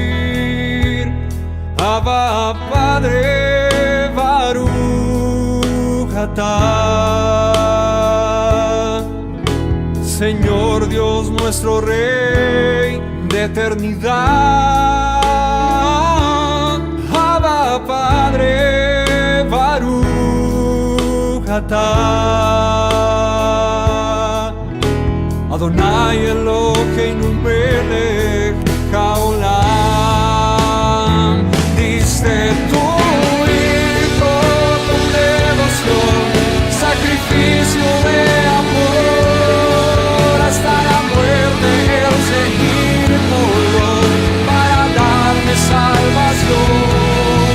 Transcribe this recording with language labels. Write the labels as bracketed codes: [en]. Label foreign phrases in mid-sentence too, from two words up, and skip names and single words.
[es] Abba, Padre, [he] ברוך אתה, [es] Señor Dios nuestro Rey eternidad. Abba Padre, [he] ברוך אתה. אדוני אלוהינו מלך העולם. [es] Diste tu hijo con devoción, sacrificio de amor, hasta la muerte él se inmoló para darme salvación.